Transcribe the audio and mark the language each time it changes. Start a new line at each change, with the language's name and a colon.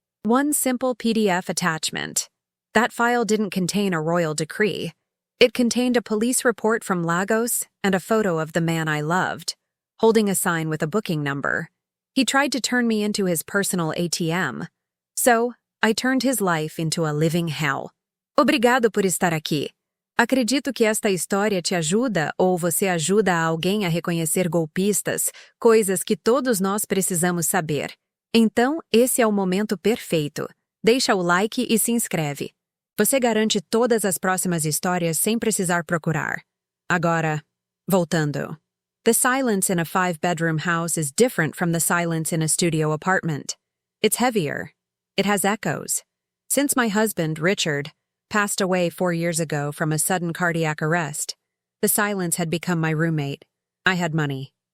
English: One simple PDF attachment. That file didn't contain a royal decree. It contained a police report from Lagos and a photo of the man I loved, holding a sign with a booking number. He tried to turn me into his personal ATM. So, I turned his life into a living hell.
Portuguese: Obrigado por estar aqui. Acredito que esta história te ajuda ou você ajuda alguém a reconhecer golpistas, coisas que todos nós precisamos saber. Então, esse é o momento perfeito. Deixa o like e se inscreve. Você garante todas as próximas histórias sem precisar procurar. Agora, voltando.
English: The silence in a 5-bedroom house is different from the silence in a studio apartment. It's heavier. It has echoes. Since my husband, Richard, passed away 4 years ago from a sudden cardiac arrest, the silence had become my roommate. I had money.